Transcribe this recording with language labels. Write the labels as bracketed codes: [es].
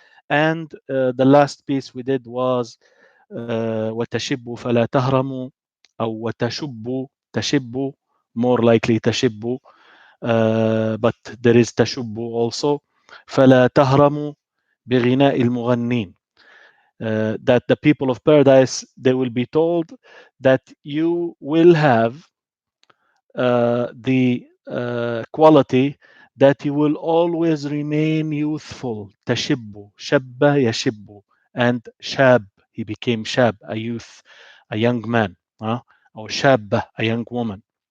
[en] And the last piece we did was [ar] وتشب فلا تهرموا, [en] أو تشب, more likely تشب, but there is تشب also. [ar] فلا تهرموا بغناء المغنين. [en] That the people of paradise, they will be told that you will have the quality that you will always remain youthful. تشب, [ar] شب يشب, [en] and shab, he became shab, a youth, a young man, or shab, a young woman.